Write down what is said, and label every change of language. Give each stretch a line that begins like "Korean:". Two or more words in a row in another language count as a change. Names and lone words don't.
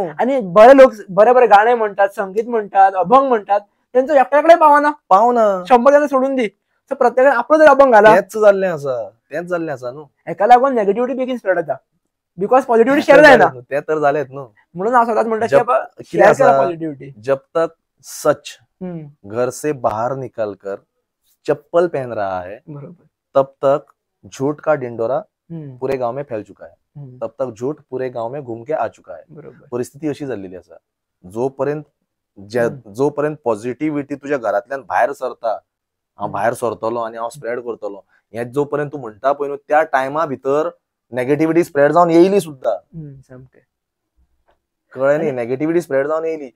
Marathi: आणि बरे लोक बरे बरे गाणे म्हणतात, संगीत म्हणतात, अभंग म्हणतात, त्यांचं एकट्याकडे पावना 100 जण सोडून दी. सो प्रत्येकाने आपलं जर अभंग घाला.
Konkani: तेच जाल्लें आसा न्हू. एका लागून नेगेटिव्हिटी बेगीन स्प्रेड जाता,
English: because positivity share
Konkani: जायना. ते तर जालेत न्हू. म्हणून हांव सदांच म्हणटा की शेअर करा पॉझिटिव्हिटी.
Hindi: जब तक सच घर से बाहर निकल कर चप्पल पहन रहा है, तब तक झूठ का डिंडोरा पूरे गांव में फैल चुका है, तब तक झूठ पूरे गांव में घूम के आ चुका है.
Konkani: परिस्थिती अशी जाल्लेली आसा. जोपर्यंत पॉझिटिव्हिटी तुझ्या घरातल्यान भायर सरता, हांव भायर सरतलो आनी हांव स्प्रेड करतलो, हे जोपर्यंत तू म्हणटा पळय न्हू, त्या टायमा भितर नेगेटिव्हिटी स्प्रेड जावन येयली सुद्धा. कळ्ळें न्ही, नेगेटिव्हिटी स्प्रेड जावन येयली.